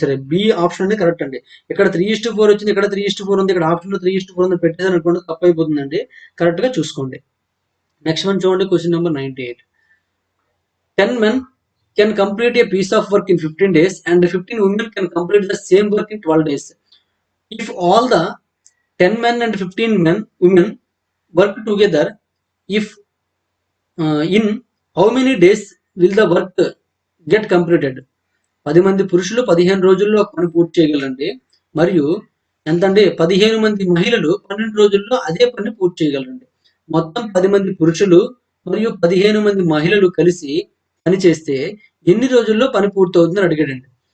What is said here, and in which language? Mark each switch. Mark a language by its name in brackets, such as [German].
[Telugu] B option అనేది correct అండి. ఇక్కడ 3:4 వచ్చింది, ఇక్కడ 3:4 ఉంది, ఇక్కడ ఆప్షన్ లో 3:4 ఉంది పెట్టేదని అనుకోండి, తప్పు అయిపోతుందండి. కరెక్ట్ గా చూసుకోండి. నెక్స్ట్ వన్ చూడండి. Question number 98. [English] 10 men can complete a piece of work in 15 days and 15 women can complete the same work in 12 days. If all the 10 men and 15 women work together, if in how many days will the work get completed? [Telugu] 10 మంది పురుషులు 15 రోజుల్లో పని పూర్తి చేయగలరండి. మరియు ఎంతండి 15 మంది మహిళలు 12 రోజుల్లో అదే పని పూర్తి చేయగలరండి. మొత్తం 10 మంది పురుషులు మరియు 15 మంది మహిళలు కలిసి పని చేస్తే ఎన్ని రోజుల్లో పని పూర్తవుతుందని అడిగాడండి.